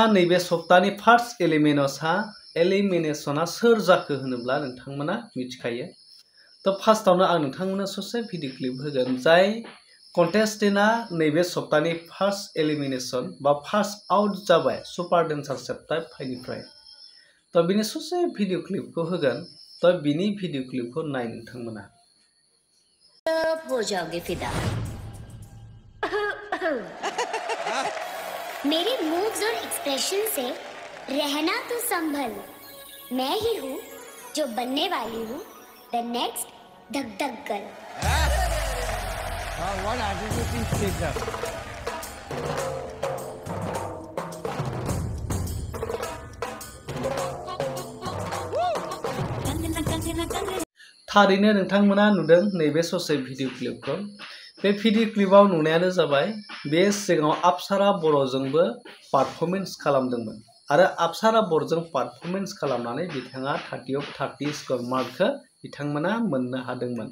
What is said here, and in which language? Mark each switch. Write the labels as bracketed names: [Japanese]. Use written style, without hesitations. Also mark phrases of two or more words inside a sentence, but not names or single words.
[Bodo] नैबे सप्तानि [English] first elimination [Bodo] सोर जाखो होनोब्ला नोंथांमोना मिथिखायो तो फार्स्टआवनो आं नोंथांमोननो ससे [English] video clip [Bodo] होगोन जाय कन्टेस्टेन्टआ नैबे सप्तानि [English] first elimination [Bodo] बा [English] first out [Bodo] जाबाय सुपार डान्सार चैप्टार 5 निफ्राय तो बिनि ससे [English] video clip [Bodo] होगोन तो बिनि [English] video clip [Bodo] नाय नोंथांमोना [Hindi] अब हो जाओगे फिदा। मेरे मूव्स और एक्सप्रेशन से रहना तो संभल मैं ही हूँ जो बनने वाली हूँ [English] the next [Hindi] धक धक गर्ल। [Bodo] थारैनो नोंथांमोना नुदों नैबे ससे [English] video clip [Bodo] बे [English] video clip [Bodo] नुनायानो जाबाय बे सिगाङाव अप्सारा बर'जोंबो पारफर्मेन्स खालामदोंमोन आरो अप्सारा बर'जों पारफर्मेन्स खालामनानै बिथाङा 30 of 30 [English] score mark [Bodo] बिथांमोना मोननो हादोंमोन